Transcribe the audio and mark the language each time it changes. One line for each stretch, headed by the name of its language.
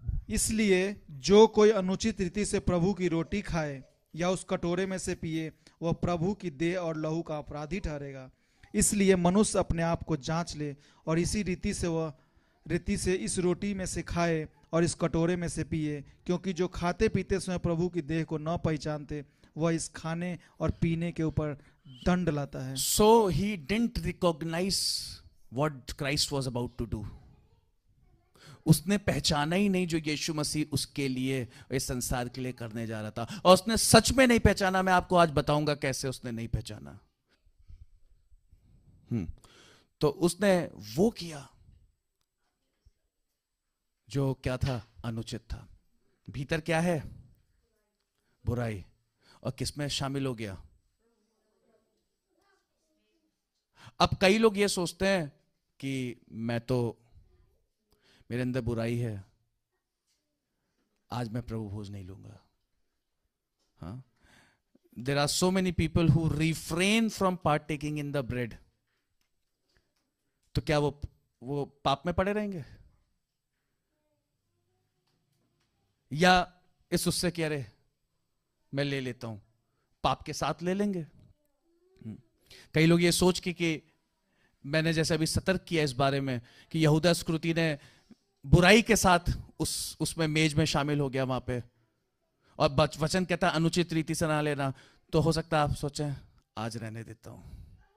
Hindi: इसलिए जो कोई अनुचित रीति से प्रभु की रोटी खाए या उस कटोरे में से पिए, वह प्रभु की देह और लहू का अपराधी ठहरेगा। इसलिए मनुष्य अपने आप को जांच ले और इसी रीति से इस रोटी में से खाए और इस कटोरे में से पिए, क्योंकि जो खाते पीते समय प्रभु की देह को न पहचानते, वह इस खाने और पीने के ऊपर दंड लाता है।
English: So he didn't recognize what Christ was about to do.
Hindi: उसने पहचाना ही नहीं जो यीशु मसीह उसके लिए, इस संसार के लिए करने जा रहा था। और उसने सच में नहीं पहचाना। मैं आपको आज बताऊंगा कैसे उसने नहीं पहचाना। तो उसने वो किया जो क्या था? अनुचित था। भीतर क्या है? बुराई। और किसमें शामिल हो गया? अब कई लोग ये सोचते हैं कि मेरे अंदर बुराई है, आज मैं प्रभु भोज नहीं लूंगा। हाँ,
English: there are so many people who refrain from partaking in the bread.
Hindi: तो क्या वो पाप में पड़े रहेंगे, या इस उससे कह रहे मैं ले लेता हूं, पाप के साथ ले लेंगे? कई लोग ये सोच के कि मैंने जैसे अभी सतर्क किया इस बारे में कि यहूदा इस्करियोती ने बुराई के साथ उसमें मेज में शामिल हो गया वहां पे, और वचन कहता है अनुचित रीति से ना लेना, तो हो सकता है आप सोचें आज रहने देता हूं।